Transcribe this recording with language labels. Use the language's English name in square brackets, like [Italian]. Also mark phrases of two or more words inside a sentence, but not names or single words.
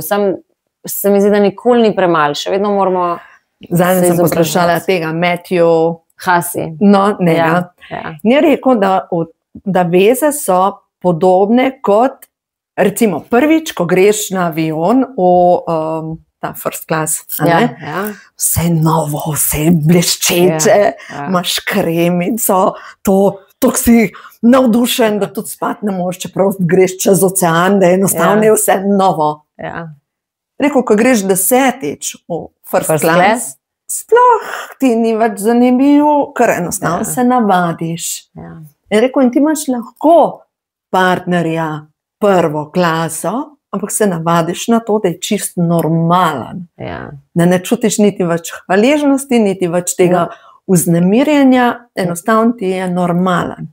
[Slovenian] Sam se mi zdi, da nikoli ni premalo, še vedno moramo. Zadnje sem poslušala tega Matthew Hussey. No, njega. Je rekel, da veze so podobne kot, recimo, prvič, ko greš na avion v ta [English] first class. [Slovenian] Vse novo, vse bleščeče, imaš kremico, to si navdušen, da tudi spati ne moreš, čeprav greš čez ocean, da enostavno je vse novo. Rekel, ko greš 10-tič v [English] first class, [Slovenian] sploh ti ni več zanimivo, ker enostavno se navadiš. In rekel, in ti imaš lahko partnerja prvo klaso, ampak se navadiš na to, da je čist normalen. Da ne čutiš niti več hvaležnosti, niti več tega vznemirjenja, enostavno ti je normalen.